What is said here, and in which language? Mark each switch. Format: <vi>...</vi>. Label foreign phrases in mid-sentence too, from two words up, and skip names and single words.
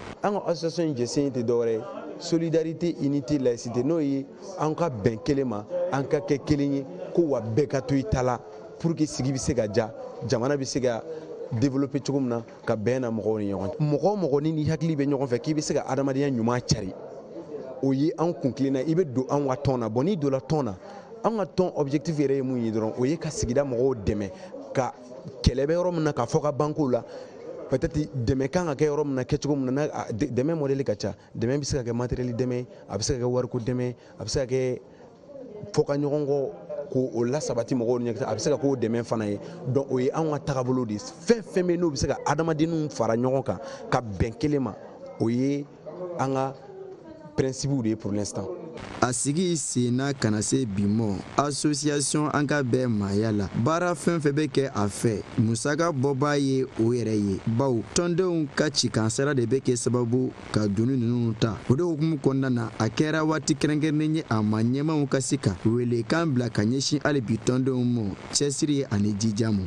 <bm>An ka association jɛsen tɛ dɔwɛrɛ ye</bm> <fr>solidarité unité laïcité</fr> <bm>n'o ye an ka bɛn kelen ma an ka kɛ kelen ye ko wa bɛɛ ka to i ta la</bm> <fr>pour que</fr> <bm>sigi bɛ se ka ja jamana bɛ se ka développer cogo min na ka bɛn na mɔgɔw ni ɲɔgɔn cɛ mɔgɔ o mɔgɔ ni hakili bɛ ɲɔgɔn fɛ k'i bɛ se ka adamadenya ɲuman cari o ye an kun tilenna i bɛ don an ka tɔn na n'i donna tɔn na an ka tɔn objectif yɛrɛ ye mun ye dɔrɔn o ye ka sigida mɔgɔw dɛmɛ ka kɛlɛ bɛ yɔrɔ min na ka fɔ ka banko la peut-être dɛmɛ kan ka kɛ yɔrɔ min na kɛcogo min na dɛmɛ modèle ka ca dɛmɛ bɛ se ka kɛ matériel dɛmɛ a bɛ se ka kɛ wariko dɛmɛ a bɛ se ka kɛ fɔ ka ɲɔgɔn kɔ k'o lasabati mɔgɔw ni ɲɔgɔn cɛ a bɛ se ka k'o dɛmɛ fana ye donc o ye anw ka taabolo de ye fɛn fɛn bɛ yen n'o bɛ se ka adamadenninw fara ɲɔgɔn kan ka bɛn kelen ma o ye an ka principe de ye</bm> <fr>pour l'instant.</fr> <bm>A sigi senna ka na se bi ma association Ankabé Mayala baara fɛn fɛn bɛ kɛ a fɛ musaka bɔbaa ye o yɛrɛ ye bawo tɔndenw ka cikansara de bɛ kɛ sababu ka doni ninnu ta o de hukumu kɔnɔna na a kɛra waati kɛrɛnkɛrɛnnen ye a ma ɲɛmaw ka se ka welekan bila ka ɲɛsin hali bi tɔndenw ma cɛsiri ani jija ma.</bm>